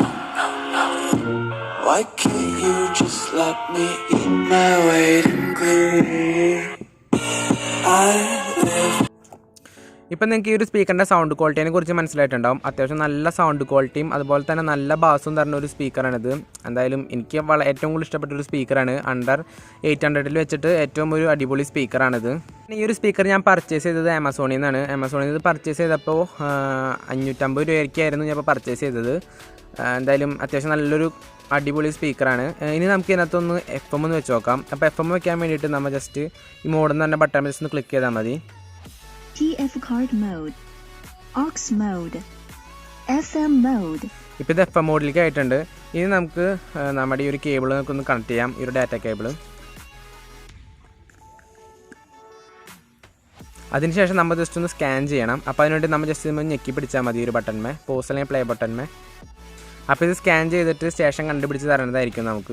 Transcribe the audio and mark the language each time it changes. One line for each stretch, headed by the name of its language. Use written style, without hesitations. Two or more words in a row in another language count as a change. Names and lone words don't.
English: Why can't you just let me eat my weight in glee? I live.
Malayalam: ഇപ്പം നിങ്ങൾക്ക് ഈ ഒരു സ്പീക്കറിൻ്റെ
English: sound quality
Malayalam: കുറിച്ച് മനസ്സിലായിട്ടുണ്ടാവും. അത്യാവശ്യം നല്ല
English: sound quality
Malayalam: അതുപോലെ തന്നെ നല്ല ബാസും തരുന്ന ഒരു സ്പീക്കറാണിത്. എന്തായാലും എനിക്ക് ഏറ്റവും കൂടുതൽ ഇഷ്ടപ്പെട്ടൊരു സ്പീക്കറാണ്. അണ്ടർ 800 വെച്ചിട്ട് ഏറ്റവും ഒരു അടിപൊളി സ്പീക്കറാണിത്. ഈ ഒരു സ്പീക്കർ ഞാൻ പർച്ചേസ് ചെയ്തത് ആമസോണിൽ നിന്നാണ്. ആമസോണിൽ നിന്ന് പർച്ചേസ് ചെയ്തപ്പോൾ 550 രൂപയ്ക്കായിരുന്നു ഞാൻ ഇപ്പോൾ പർച്ചേസ് ചെയ്തത്. എന്തായാലും അത്യാവശ്യം നല്ലൊരു അടിപൊളി സ്പീക്കറാണ്. ഇനി നമുക്ക് ഇതിനകത്തൊന്ന് FM ഒന്ന് വെച്ച് നോക്കാം. അപ്പോൾ FM വെക്കാൻ വേണ്ടിയിട്ട് നമ്മൾ ജസ്റ്റ് ഈ മോഡെന്ന് തന്നെ ബട്ടൺ ജസ്റ്റ് ഒന്ന് ക്ലിക്ക് ചെയ്താൽ മതി.
English: TF card mode. Aux mode. FM mode.
Malayalam: ഇപ്പോൾ ഇത്
English: FM mode
Malayalam: ആയിട്ടുണ്ട്. ഇനി നമുക്ക് നമ്മുടെ ഈ ഒരു കേബിൾ നമുക്കൊന്ന് കണക്ട് ചെയ്യാം. ഈ ഒരു
English: data cable.
Malayalam: അതിനുശേഷം നമ്മൾ ജസ്റ്റ് ഒന്ന് സ്കാൻ ചെയ്യണം. അപ്പോൾ അതിനുവേണ്ടി നമ്മൾ ജസ്റ്റ് ഞെക്കി പിടിച്ചാൽ മതി ഒരു ബട്ടൺമേ, പോസ് അല്ലെങ്കിൽ
English: play button.
Malayalam: അപ്പോൾ ഇത് സ്കാൻ ചെയ്തിട്ട് സ്റ്റേഷൻ കണ്ടുപിടിച്ച് തരേണ്ടതായിരിക്കും നമുക്ക്.